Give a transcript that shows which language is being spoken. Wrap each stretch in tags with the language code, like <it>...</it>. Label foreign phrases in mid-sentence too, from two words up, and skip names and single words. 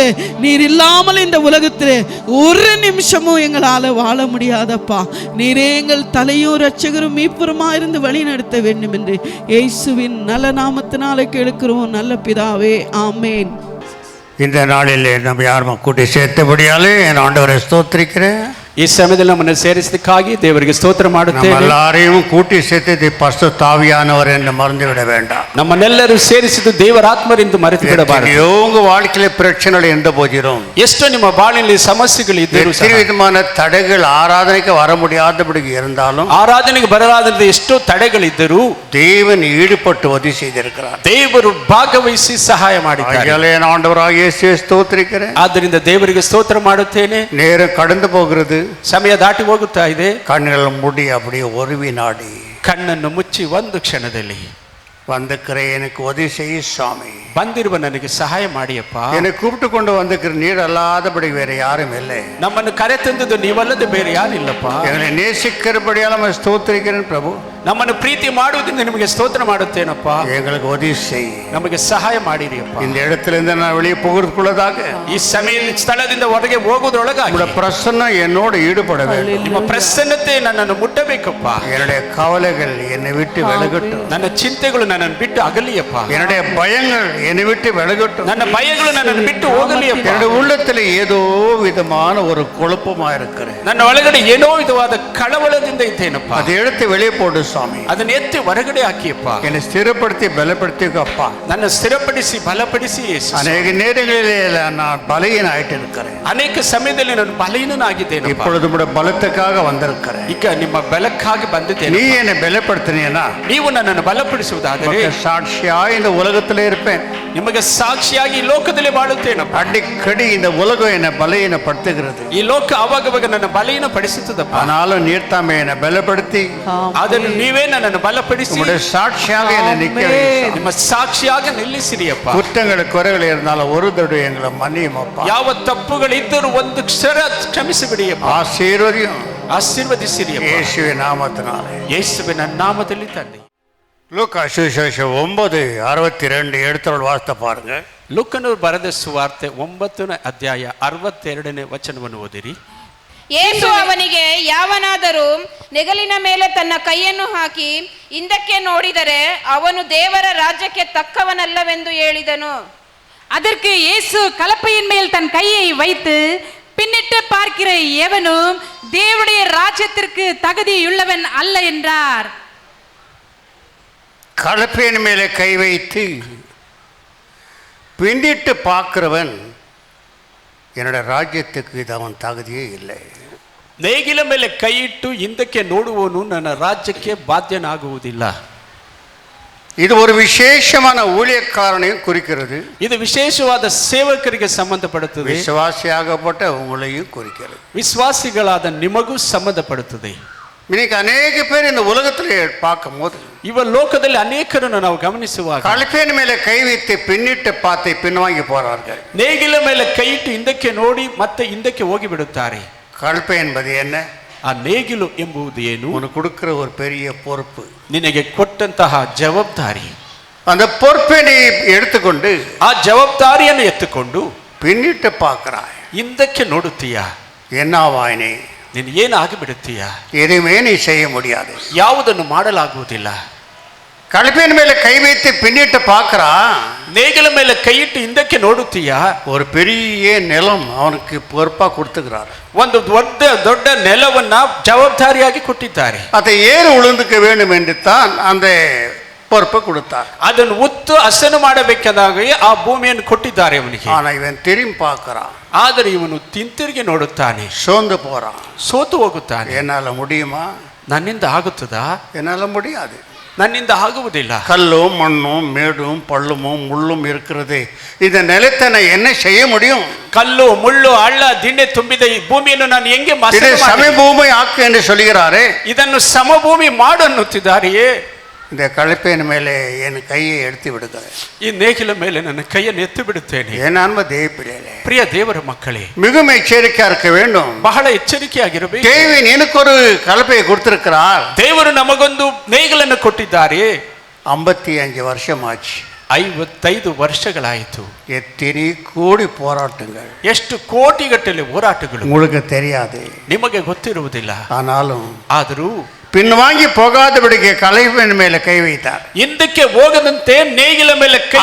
<ta>நீர் இல்லாமல் இந்த உலகத்திலே ஒரு நிமிஷமும் எங்களால் வாழ முடியாதப்பா. நீரே எங்கள் தலையும் இரட்சகரும் மீட்பருமா இருந்து வழி நடத்த வேண்டும் என்று இயேசுவின் நல்ல நாமத்தினாலே கேட்கிறோம் நல்ல பிதாவே, ஆமேன். இந்த நாளில் நம்ம யாரும் கூட்டி சேர்த்தபடியாலே என் ஆண்டவரை ஸ்தோத்திரிக்கிறேன்.</ta> <kn>ಈ ಸಮಯದಲ್ಲಿ ನಮ್ಮನ್ನು ಸೇರಿಸಿದ್ದಕ್ಕಾಗಿ ದೇವರಿಗೆ ಸ್ತೋತ್ರ ಮಾಡುತ್ತೇವೆ.</kn> <ta>ಎಲ್ಲரையும் கூட்டி சேர்த்தது பரிசுத்த ஆவியானவர் என்று மறந்து விட வேண்டாம்.</ta> <kn>ನಮ್ಮನ್ನೆಲ್ಲರೂ ಸೇರಿಸಿದ್ದು ದೇವರ ಆತ್ಮರೆಂದು ಮರೆತು ಬಿಡಬಾರದು.</kn> <ta>உங்க வாழ்க்கையில பிரச்சனைகள் எந்த போதிரும்,</ta> <kn>ಎಷ್ಟೋ ನಿಮ್ಮ ಬಾಳಿನಲ್ಲಿ ಸಮಸ್ಯೆಗಳು ಇದ್ದರೂ</kn> <ta>எத்தனை விதமான தடைகள் ஆராதனைக்கு வர முடியாதபடி இருந்தாலும்,</ta> <kn>ಆರಾಧನೆಗೆ ಬರಲಾದ ಎಷ್ಟೋ ತಡೆಗಳಿದ್ದರೂ</kn> <ta>தேவன் ஈடுபட்டு உதவி செய்திருக்கிறார்.</ta> <kn>ದೇವರು ಭಾಗವಹಿಸಿ ಸಹಾಯ ಮಾಡಿದ್ದಾರೆ.</kn> <ta>ஆண்டவராகிய இயேசுவை ஸ்தோத்திரிக்கிறேன்.</ta> <kn>ಆದ್ದರಿಂದ ದೇವರಿಗೆ ಸ್ತೋತ್ರ ಮಾಡುತ್ತೇನೆ.</kn> <ta>நேரம் கடந்து போகிறது,</ta> <kn>ಸಮಯ ದಾಟಿ ಹೋಗುತ್ತಾ ಇದೆ.</kn> <ta>கண்கள் மூடி அப்படியே ஒரு வினாடி</ta> <kn>ಕಣ್ಣನ್ನು ಮುಚ್ಚಿ ಒಂದು ಕ್ಷಣದಲ್ಲಿ</kn> <ta>வந்திருக்கிற எனக்கு உதவி செய்ய சுவாமி,</ta> <kn>ಬಂದಿರುವ ನನಗೆ ಸಹಾಯ ಮಾಡಿಯಪ್ಪ.</kn> <ta>என்னை கூப்பிட்டு கொண்டு வந்திருக்கிற நீர் அல்லாதபடி வேற யாரும் இல்லை.</ta> <kn>ನಮ್ಮನ್ನು ಕರೆ ತಂದದ್ದು ನೀವಲ್ಲದೆ ಬೇರೆ ಯಾರಿಲ್ಲಪ್ಪ.</kn> <ta>எங்களை நேசிக்கிறபடியால் நம்ம ஸ்தோத்திரிக்கிறேன் பிரபு.</ta> <kn>ನಮ್ಮನ್ನು ಪ್ರೀತಿ ಮಾಡುವುದರಿಂದ ನಿಮಗೆ ಸ್ತೋತ್ರ ಮಾಡುತ್ತೇನಪ್ಪ.</kn> <ta>எங்களுக்கு உதவி செய்,</ta> <kn>ನಮಗೆ ಸಹಾಯ ಮಾಡಿರಿಯಪ್ಪ.</kn> <ta>இந்த இடத்திலிருந்து நான் வெளியே போகிறதுக்குள்ளதாக</ta> <kn>ಈ ಸಮಯ ಸ್ಥಳದಿಂದ ಹೊರಗೆ ಹೋಗೋದ್ರೊಳಗಾಗಿ</kn> <ta>உங்களுடைய பிரசன்னம் என்னோடு ஈடுபட வேண்டும்.</ta> <kn>ನಿಮ್ಮ ಪ್ರಸನ್ನತೆ ನನ್ನನ್ನು ಮುಟ್ಟಬೇಕಪ್ಪ.</kn> <ta>என்னுடைய கவலைகள் என்னை விட்டு விலகட்டும்.</ta> <kn>ನನ್ನ ಚಿಂತೆಗಳು ನನ್ನನ್ನು ಬಿಟ್ಟು ಅಗಲಿಯಪ್ಪ.</kn> <ta>என்னுடைய பயங்கள் என்னை விட்டு விலகட்டும்.</ta> <kn>ನನ್ನ ಭಯಗಳು ನನ್ನನ್ನು ಬಿಟ್ಟು ಹೋಗಲಿಯಪ್ಪ.</kn> <ta>என்னுடைய உள்ளத்தில் ஏதோ விதமான ஒரு குழப்பமா இருக்கிறேன்.</ta> <kn>ನನ್ನ ಒಳಗಡೆ ಏನೋ ವಿಧವಾದ ಕಳವಳದಿಂದ ಇದ್ದೇನಪ್ಪ.</kn> <ta>அதை எடுத்து வெளியே போடு சுவாமி.</ta> <kn>ಅದನ್ನ ಎತ್ತಿ ಹೊರಗಡೆ ಹಾಕಿಯಪ್ಪ.</kn> <ta>என்னை ஸ்திரப்படுத்தி பலப்படுத்திக்கப்பா.</ta> <kn>ನನ್ನ ಸ್ಥಿರಪಡಿಸಿ ಬಲಪಡಿಸಿ ಯೇಸು.</kn> <ta>அநேக நேரங்களில் நான் பலகீன ஆயிட்டு இருக்கிறேன்.</ta> <kn>ಅನೇಕ ಸಮಯದಲ್ಲಿ ನಾನು ಬಲಹೀನನಾಗಿದ್ದೇನೆ.</kn> <ta>இப்பொழுது உம்முடைய பலத்துக்காக வந்திருக்கிறேன்.</ta> <kn>ಈಗ ನಿಮ್ಮ ಬಲಕ್ಕಾಗಿ ಬಂದಿದ್ದೇನೆ.</kn> <ta>நீ என்னை பலப்படுத்தினீனா</ta> <kn>ನೀವು ನನ್ನನ್ನು ಬಲಪಡಿಸುವುದಾದರೆ</kn> <ta>சாட்சியாய் இந்த உலகத்திலே இருப்பேன்.</ta> <kn>ನಿಮಗೆ ಸಾಕ್ಷಿಯಾಗಿ ಈ ಲೋಕದಲ್ಲಿ ಬಾಳುತ್ತೇನಪ್ಪ.</kn> <ta>அடிக்கடி இந்த உலகம் என்னை பலகீனப்படுத்துகிறது.</ta> <kn>ಈ ಲೋಕ ಆವಾಗ ನನ್ನ ಬಲಹೀನಪಡಿಸುತ್ತದಪ್ಪ.</kn> <ta>ஆனாலும் நீர் தாமே என்னை பலப்படுத்தி</ta> <kn>ಅದನ್ನು ನೀವೇ ನನ್ನನ್ನು ಬಲಪಡಿಸಿ</kn> <ta>உம்முடைய சாட்சியாக என்னை நிற்க வையும்.</ta> <kn>ನಿಮ್ಮ ಸಾಕ್ಷಿಯಾಗಿ ನಿಲ್ಲಿಸಿರಿಯಪ್ಪ.</kn> <ta>குற்றங்கள் குறைகள் இருந்தாலும் ஒரு தடவை எங்களை மன்னியும் அப்பா.</ta> <kn>ಯಾವ ತಪ್ಪುಗಳಿದ್ದರೂ ಒಂದು ಕ್ಷಣ ಕ್ಷಮಿಸಿಬಿಡಿಯಪ್ಪ.</kn> <ta>ஆசீர்வதியும்</ta> <kn>ಆಶೀರ್ವದಿಸಿರಿಯಪ್ಪ.</kn> <ta>இயேசுவின் நாமத்தினாலே.</ta> <kn>ಯೇಸುವಿನ ನಾಮದಲ್ಲಿ ತಂದೆ.</kn> <ta>லூக்கா சுவிசேஷம் 9:62 எடுத்தவள் ವಾಸ್ತ பாருங்க.</ta> <kn>ಲೂಕನು ಬರೆದ ಸುವಾರ್ತೆ 9ನೇ ಅಧ್ಯಾಯ 62ನೇ ವಚನವನ್ನು ಓದಿರಿ. ಯೇಸು ಅವನಿಗೆ, ಯಾವನಾದರೂ ನೆಗಲಿನ ಮೇಲೆ ತನ್ನ ಕೈಯನ್ನು ಹಾಕಿ ಹಿಂದಕ್ಕೆ ನೋಡಿದರೆ ಅವನು ದೇವರ ರಾಜ್ಯಕ್ಕೆ ತಕ್ಕವನಲ್ಲವೆಂದು ಹೇಳಿದನು.</kn> <ta>அதற்கு இயேசு கலப்பையின் மேல் தன் கையை வைத்து பின்னிட்டு பார்க்கிற எவனும் தேவனுடைய ராஜ்யத்திற்கு தகுதியுள்ளவன் அல்ல என்றார். கலப்பையின் மேலே கை வைத்து பின்னிட்டு பார்க்கிறவன் என்னோட ராஜ்யத்துக்கு இது அவன் தகுதியே இல்லை.</ta> <kn>ನೇಗಿಲ ಮೇಲೆ ಕೈ ಇಟ್ಟು ಹಿಂದಕ್ಕೆ ನೋಡುವವನು ನನ್ನ ರಾಜ್ಯಕ್ಕೆ ಬಾಧ್ಯನಾಗುವುದಿಲ್ಲ.</kn> <ta>இது ஒரு விசேஷமான ஊழியக்காரனையும் குறிக்கிறது.</ta> <kn>ಇದು ವಿಶೇಷವಾದ ಸೇವಕರಿಗೆ ಸಂಬಂಧಪಡುತ್ತದೆ.</kn> <ta>விசுவாசியாகப்பட்ட உங்களையும் குறிக்கிறது.</ta> <kn>ವಿಶ್ವಾಸಿಗಳಾದ ನಿಮಗೂ ಸಂಬಂಧಪಡುತ್ತದೆ.</kn> <ta>இன்னைக்கு அநேக பேர் இந்த உலகத்தில் பார்க்கும்போது</ta> <kn>ಇವ ಲೋಕದಲ್ಲಿ ಅನೇಕರನ್ನು ನಾವು ಗಮನಿಸುವಾಗ</kn> <ta>கலப்பையின் மேலே கை வைத்து பின்னிட்டு பார்த்து பின்வாங்கி போறார்கள்.</ta> <kn>ನೇಗಿಲ ಮೇಲೆ ಕೈ ಇಟ್ಟು ಹಿಂದಕ್ಕೆ ನೋಡಿ ಮತ್ತೆ ಹಿಂದಕ್ಕೆ ಹೋಗಿ ಬಿಡುತ್ತಾರೆ.</kn> <ta>கலப்பை என்பது என்ன?</ta> <kn>ಆ ನೇಗಿಲು ಎಂಬುದು ಏನು?</kn> <ta>உனக்கு கொடுக்கிற ஒரு பெரிய பொறுப்பு,</ta> <kn>ನಿನಗೆ ಕೊಟ್ಟಂತಹ ಜವಾಬ್ದಾರಿ.</kn> <ta>அந்த பொறுப்பை நீ எடுத்துக்கொண்டு</ta> <kn>ಆ ಜವಾಬ್ದಾರಿಯನ್ನು ಎತ್ತುಕೊಂಡು</kn> <ta>பின்னிட்டு பார்க்கிறாய்.</ta> <kn>ಹಿಂದಕ್ಕೆ ನೋಡುತ್ತೀಯಾ?</kn> <ta>என்னவாய் நீ?</ta> <kn>ನೀನು ಏನಾಗಿ ಬಿಡುತ್ತೀಯಾ?</kn> <ta>எதுவுமே நீ செய்ய முடியாது.</ta> <kn>ಯಾವುದನ್ನು ಮಾಡಲಾಗುವುದಿಲ್ಲ.</kn> <ta>கலப்பையின் மேலே கை வைத்து பின்னிட்டு பார்க்கிறா,</ta> <kn>ನೇಗಿಲ ಮೇಲೆ ಕೈ ಇಟ್ಟು ಹಿಂದಕ್ಕೆ ನೋಡುತ್ತೀಯಾ?</kn> <ta>ஒரு பெரிய நிலம் அவனுக்கு பொறுப்பா கொடுத்துக்கிறார்.</ta> <kn>ಒಂದು ದೊಡ್ಡ ನೆಲವನ್ನ ಜವಾಬ್ದಾರಿಯಾಗಿ ಕೊಟ್ಟಿದ್ದಾರೆ.</kn> <ta>அதை ஏறு உளுந்துக்க வேண்டும் என்று தான் அந்த பொறுப்பை கொடுத்தார்.</ta> <kn>ಅದನ್ನು ಉತ್ತು ಹಸನು ಮಾಡಬೇಕಾದಾಗ ಆ ಭೂಮಿಯನ್ನು ಕೊಟ್ಟಿದ್ದಾರೆ ಅವನಿಗೆ.</kn> <ta>ஆனா இவன் திரும்பி பார்க்கிறான்,</ta> <kn>ಆದರೆ ಇವನು ತಿಂತಿರುಗಿ ನೋಡುತ್ತಾನೆ,</kn> <ta>சோர்ந்து போறான்.</ta> <kn>ಸೋತು ಹೋಗುತ್ತಾನೆ.</kn> <ta>என்னால முடியுமா?</ta> <kn>ನನ್ನಿಂದ ಆಗುತ್ತದಾ?</kn> <ta>என்னால முடியாது.</ta> <kn>ನನ್ನಿಂದ ಆಗುವುದಿಲ್ಲ.</kn> <ta>கல்லும் மண்ணும் மேடும் பள்ளமும் முள்ளும் இருக்கிறது. இந்த நிலத்தை நான் என்ன செய்ய முடியும்?</ta> <kn>ಕಲ್ಲು ಮುಳ್ಳು ಹಳ್ಳ ದಿಣ್ಣೆ ತುಂಬಿದ ಈ ಭೂಮಿಯನ್ನು ನಾನು ಹೆಂಗೆ</kn> <ta>இதை சமபூமி ஆக்கு என்று சொல்கிறாரே.</ta> <kn>ಇದನ್ನು ಸಮಭೂಮಿ ಮಾಡು ಅನ್ನುತ್ತಿದ್ದಾರೆಯೇ?</kn> <ta>இந்த கலப்பையின் மேலே என் கையை எடுத்து விடுகிறேன்.</ta> <kn>ಈ ನೇಗಿಲ ಮೇಲೆ ನನ್ನ ಕೈಯನ್ನು ಎತ್ತು ಬಿಡುತ್ತೇನೆ.</kn> <ta>என் அன்பு தேவப்பிள்ளைகளே,</ta> <kn>ಪ್ರಿಯ ದೇವರ ಮಕ್ಕಳೇ,</kn> <ta>மிகவும் எச்சரிக்கையா இருக்க வேண்டும்.</ta> <kn>ಬಹಳ ಎಚ್ಚರಿಕೆಯಾಗಿರಬೇಕು.</kn> <ta>தேவன் எனக்கு ஒரு கலப்பையை கொடுத்திருக்கிறார்.</ta> <kn>ದೇವರು ನಮಗೊಂದು ನೇಗಿಲನ್ನು ಕೊಟ್ಟಿದ್ದಾರೆ.</kn> <ta>55 வருஷம் ஆச்சு.</ta> <kn>55 ವರ್ಷಗಳಾಯಿತು.</kn> <ta>எத்தனை கோடி போராட்டங்கள்,</ta> <kn>ಎಷ್ಟು ಕೋಟಿಗಟ್ಟಲೆ ಹೋರಾಟಗಳು</kn> <ta>உங்களுக்கு தெரியாது.</ta> <kn>ನಿಮಗೆ ಗೊತ್ತಿರುವುದಿಲ್ಲ.</kn> <ta>ஆனாலும்</ta> <kn>ಆದರೂ</kn> <ta>பின்வாங்கி போகாதபடிக்கு கலப்பையின் மேலே கை வைத்தார்.</ta> <kn>ಹಿಂದಕ್ಕೆ ಹೋಗದಂತೆ ನೇಗಿಲ ಮೇಲೆ ಕೈ</kn>